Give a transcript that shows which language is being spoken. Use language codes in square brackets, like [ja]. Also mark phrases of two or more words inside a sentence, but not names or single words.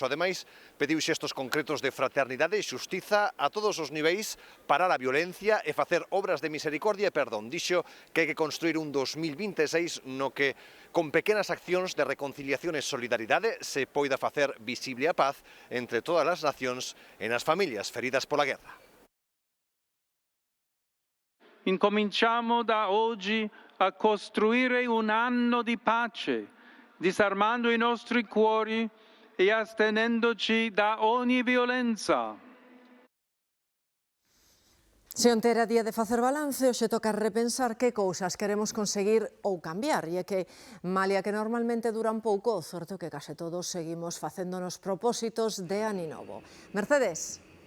[gl] Ademais, pediu xestos concretos de fraternidade e xustiza a todos os niveis, parar a violencia e facer obras de misericordia e perdón. Dixo que hai que construir un 2026 no que con pequenas accións de reconciliación e solidaridade se poida facer visible a paz entre todas as nacións e nas familias feridas pola guerra. [it] Incominciamo da oggi a costruire un anno di pace, disarmando i nostri cuori e astenendoci da ogni violenza. [gl] Se onte era día de facer balance, hoxe toca repensar que cousas queremos conseguir ou cambiar, e é que, malia que normalmente duran pouco, o certo é que case todos seguimos facéndonos propósitos de aninovo. Mercedes.